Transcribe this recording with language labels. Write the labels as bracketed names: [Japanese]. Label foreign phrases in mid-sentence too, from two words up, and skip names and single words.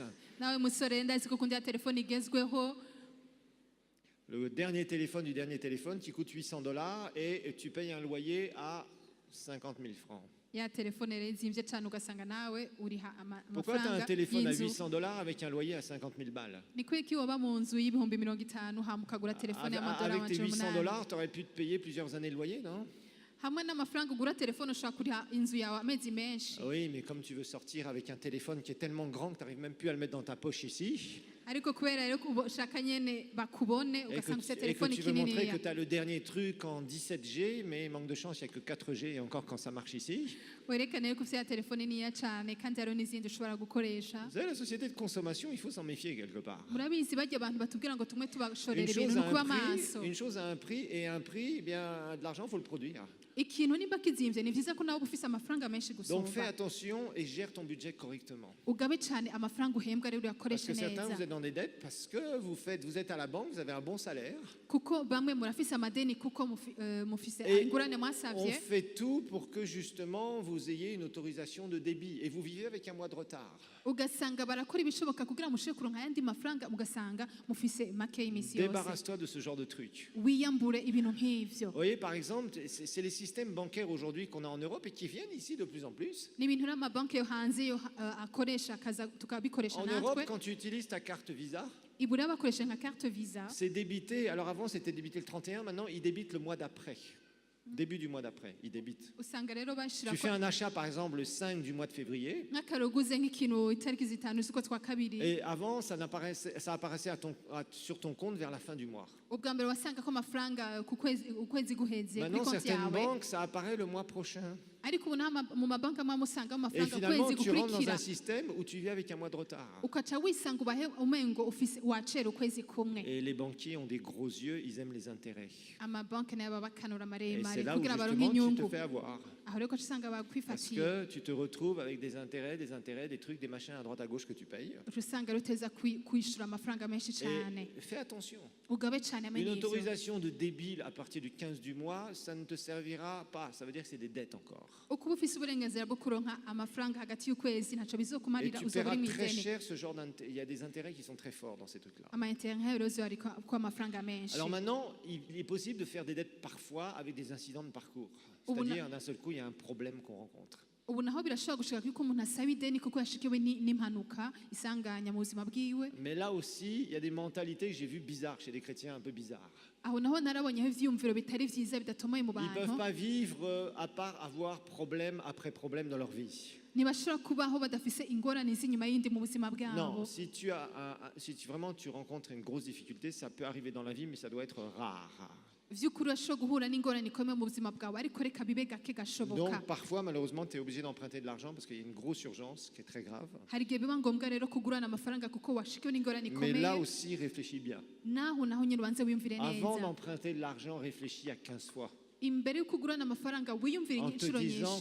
[Rundi] nawe musore ndazi ko ukunda telefone igezweho [French] Le dernier téléphone du dernier téléphone qui coûte $800 et tu payes un loyer à 50 000 francs. [Rundi] ya telefone rero izimvye cyane ugasanga nawe uriha [French] Pourquoi tu as un [Rundi] amafaranga [French] téléphone à [Rundi] y'inzu. [French] $800 avec un loyer à 50 000 balles? [Rundi] ni kweki woba mu nzu y'ibihumbi 50 hama ukagura telefone y'amadolari [French] Avec tes [Rundi] amajana [French] 800 [Rundi] umunani. $, [French] tu aurais pu te payer plusieurs années de loyer, non? [Rundi] hamwe n'amafaranga ugura telefone ushobora kuriha inzu yawe amezi menshi. [French] Oui, mais comme tu veux sortir avec un téléphone qui est tellement grand que tu n'arrives même plus à le mettre dans ta poche ici, [Rundi] ariko kubera rero ushaka nyene bakubone [French] et que, [Rundi] ugasanga ufite [French] et que [Rundi] telefone [French] tu veux montrer que [Rundi] kininiya [French] tu as le dernier truc en 17G, mais manque de chance, il n'y a que 4G, et encore quand ça marche ici. [Rundi] werekane rero ko ufite telefone niya cyane kandi hariho n'izindi ushobora gukoresha. [French] Vous savez, la société de consommation, il faut s'en méfier quelque part. [Rundi] murabizi bajya abantu batubwira ngo tumwe tubashorera ibintu ni ukuba maso. [French] Une chose a un prix, et un prix, eh bien, de l'argent, il faut le produire. [Rundi] ikintu nimba kizimvye ni vyiza ko nawe ufise amafaranga menshi [French] Donc fais [Rundi] gusumba [French] attention et gère ton budget correctement. [Rundi] ugabe cyane amafaranga uhembwa rero [French] Parce [Rundi] uyakoreshe [French] que certains, vous [Rundi] neza [French] êtes dans des dettes parce que vous êtes à la banque, vous avez un bon salaire. [Rundi] kuko bamwe murafise amadeni kuko mufise [French] Et [Rundi] ingurane [French] on [Rundi] mwasavye [French] fait tout pour que justement vous ayez une autorisation de débit et vous vivez avec un mois de retard. [Rundi] ugasanga barakora ibishoboka kugira mushobore kuronka ayandi mafaranga ugasanga mufise make y'imisi yose. [French] Débarrasse-toi de ce genre de truc. [Rundi] wiyambure ibintu nk'ivyo. [French] Vous voyez, par exemple, c'est les systèmes bancaires aujourd'hui qu'on a en Europe et qui viennent ici de plus en plus. [Rundi] ni ibintu n'amabanki yo hanze yo akoresha tukabikoresha [French] En Europe, [Rundi] natwe [French] quand tu utilises ta carte Visa, [Rundi] ibura bakoresha nka [French] carte visa c'est débité. Alors avant, c'était débité le 31, maintenant, ils débitent le mois d'après. Début du mois d'après, ils débitent. [Rundi] usanga rero bashira [French] Tu fais un achat, par exemple, le 5 du mois de février. [Rundi] nk'akaroguze nk'ikintu itariki zitanu z'uko twa kabiri [French] Et avant, ça apparaissait sur ton compte vers la fin du mois. [Rundi] ubwa mbere wasanga ko amafaranga ukwezi guheze kuri [French] Maintenant, [Rundi] konti [French] certaines [Rundi] yawe [French] banques, ça apparaît le mois prochain. [Rundi] ariko ubu mu mabanki amwe musanga [French] Et [Rundi] amafaranga [French] finalement, [Rundi] ukwezi [French] tu rentres dans [Rundi] gukurikira [French] un système où tu vis avec un mois de retard. [Rundi] ukaca wisanga ubahe umengo ufise wacera ukwezi kumwe. [French] Et les banquiers ont des gros yeux, ils aiment les intérêts. [Rundi] amabanki nayo baba bakanura [French] Et [Rundi] maremare [French] c'est là où [Rundi] kugira baronke [French] justement tu [Rundi] inyungu [French] te fais avoir. [Rundi] aho rero ukaca usanga [French] Parce [Rundi] bakwifatiye [French] que tu te retrouves avec des intérêts, des trucs, des machins à droite à gauche que tu payes. [Rundi] uca usanga rero uteza kwishura amafaranga menshi cyane [French] Et fais attention. [Rundi] ugabe cyane [French] Une [Rundi] amenye ivyo. [French] autorisation de débit à partir du 15 du mois, ça ne te servira pas. Ça veut dire que c'est des dettes encore. [Rundi] ukuba ufise uburenganzira bwo kuronka amafaranga hagati y'ukwezi ntaco [French] Et [Rundi] bizokumarira [French] tu [Rundi] uzoba [French] paieras [Rundi] uri [French] très [Rundi] mw'ideni. [French] cher ce genre d'intérêts. Il y a des intérêts qui sont très forts dans ces trucs-là. [Rundi] amaintere nk'ayo rero ariko ko amafaranga menshi. [French] Alors maintenant, il est possible de faire des dettes parfois avec des incidents de parcours. Ou C'est-à-dire, d'un seul coup, il y a un problème qu'on rencontre. [Rundi] ubu naho birashobora gushika yuko umuntu asaba ideni kuko yashikiwe n'impanuka isanganya mu buzima bwiwe. [French] Mais là aussi, il y a des mentalités que j'ai vues bizarres chez des chrétiens un peu bizarres. [Rundi] aho naho narabonyeho ivyumviro bitari vyiza bidatomoye mu [French] Ils ne peuvent [Rundi] bantu. [French] pas vivre à part avoir problème après problème dans leur vie. [Rundi] ntibashobora kubaho badafise ingorane z'inyuma y'indi mu buzima bwabo. [French] Non, si tu as vraiment tu rencontres une grosse difficulté, ça peut arriver dans la vie, mais ça doit être rare. [Rundi] vy'ukuri urashobora guhura n'ingorane ikomeye mu buzima bwawe ariko reka bibe gake gashoboka. [French] Donc parfois, malheureusement, tu es obligé d'emprunter de l'argent parce qu'il y a une grosse urgence qui est très grave. [Rundi] hari igihe biba ngombwa rero kugurana amafaranga kuko washikiwe n'ingorane [French] Mais là [Rundi] ikomeye. [French] aussi, réfléchis bien. [Rundi] naho nyine ubanze wiyumvire [French] Avant [Rundi] neza. [French] d'emprunter de l'argent, réfléchis à 15 fois [Rundi] imbere y'uko ugurana amafaranga wiyumvire [French] en te [Rundi] inshuro [French] disant